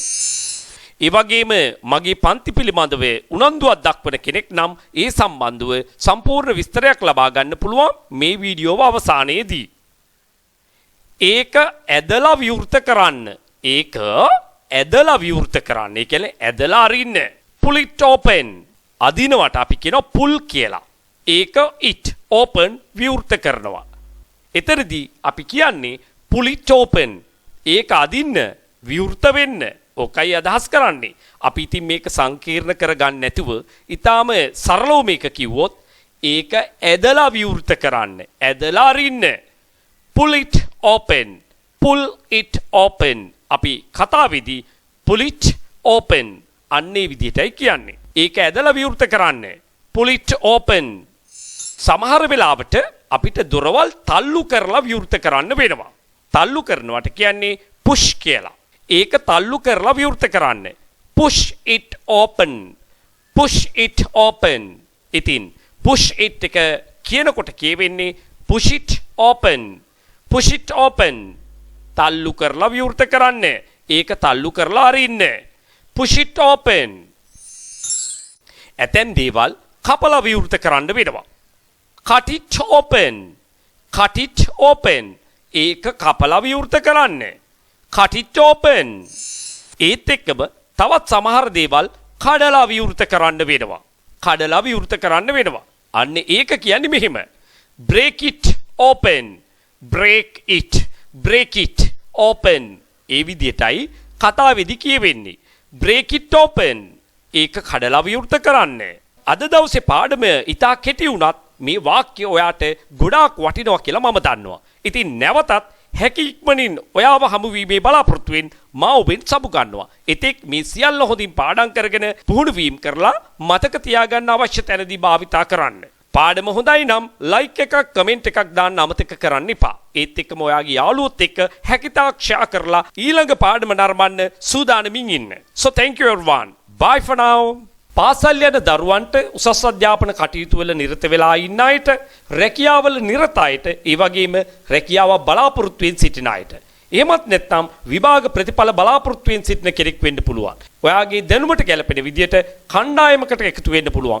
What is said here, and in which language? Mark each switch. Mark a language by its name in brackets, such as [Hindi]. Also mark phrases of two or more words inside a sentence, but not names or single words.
[Sinhala] ඒ වගේම මගේ පන්ති පිළිබඳව උනන්දුවක් දක්වන කෙනෙක් නම් ඒ සම්බන්ධව සම්පූර්ණ විස්තරයක් ලබා ගන්න පුළුවන් මේ වීඩියෝව අවසානයේදී. ඒක ඇදලා විවෘත කරන්න. ඒක ඇදලා විවෘත කරන්න. ඒ කියන්නේ ඇදලා අරින්න. [English] pull it open. [Sinhala] අදිනවට අපි කියනවා pull කියලා. ඒක [English] it open [Sinhala] විවෘත කරනවා. එතරදී අපි කියන්නේ [English] pull it open. [Sinhala] ඒක අදින්න විවෘත වෙන්න. ඔකයි අදහස් කරන්නේ. අපි ඉතින් මේක සංකීර්ණ කරගන්න නැතුව ඊටාම සරලව මේක කිව්වොත් ඒක ඇදලා විවෘත කරන්න. ඇදලා අරින්න. [English] pull it open. pull it open. [Sinhala] අපි කතාවේදී [English] pull it open [Sinhala] අන්නේ විදිහටයි කියන්නේ. ඒක ඇදලා විවෘත කරන්න. [English] pull it open. [Sinhala] සමහර වෙලාවට අපිට දොරවල් තල්ලු කරලා විවෘත කරන්න වෙනවා. තල්ලු කරනවට කියන්නේ push කියලා. ඒක තල්ලු කරලා විවෘත කරන්න. [English] push it open. push it open. ඉතින් push it [Sinhala] එක කියනකොට කියවෙන්නේ [English] push it open. push it open. [Sinhala] තල්ලු කරලා විවෘත කරන්න. ඒක තල්ලු කරලා අරින්න. [English] push it open. [Sinhala] ඇතැම් දේවල් කපලා විවෘත කරන්න වෙනවා. [English] cut it open. cut it open. [Sinhala] ඒක කපලා විවෘත කරන්න. [English] cut it open. [Sinhala] ඒත් එක්කම තවත් සමහර දේවල් කඩලා විවෘත කරන්න වෙනවා. කඩලා විවෘත කරන්න වෙනවා. අන්න ඒක කියන්නේ මෙහෙම. [English] break it open. break it. break it open. [Sinhala] ඒ විදිහටයි කතාවේදී කියවෙන්නේ. [English] break it open. [Sinhala] ඒක කඩලා විවෘත කරන්න. අද දවසේ පාඩම ඉතා කෙටි වුණත් මේ වාක්‍ය ඔයාට ගොඩාක් වටිනවා කියලා මම දන්නවා. ඉතින් නැවතත් හැකි ඉක්මනින් ඔයාව හමු වීමේ බලාපොරොත්තුවෙන් මා ඔබෙන් සමු ගන්නවා. එතෙක් මේ සියල්ල හොඳින් පාඩම් කරගෙන පුහුණු වීම කරලා මතක තියාගන්න අවශ්‍ය තැනදී භාවිතා කරන්න. පාඩම හොඳයි නම් ලයික් එකක් කමෙන්ට් එකක් දාන්න අමතක කරන්න එපා. ඒත් එක්කම ඔයාගේ යාළුවොත් එක්ක හැකිතාක් ෂෙයා කරලා ඊළඟ පාඩම නරඹන්න සූදානමින් ඉන්න. [English] So thank you everyone. Bye for now. [Sinhala] පාසල් යන දරුවන්ට උසස් අධ්‍යාපන කටයුතු වල නිරත වෙලා ඉන්න අයට, රැකියාවල නිරත අයට, ඒ වගේම රැකියාව බලාපොරොත්තුෙන් සිටින අයට, එහෙමත් නැත්නම් විභාග ප්‍රතිඵල බලාපොරොත්තුෙන් සිටින කෙනෙක් වෙන්න පුළුවන්. ඔයාගේ දැනුමට ගැලපෙන විදියට කණ්ඩායමකට එකතු වෙන්න පුළුවන්.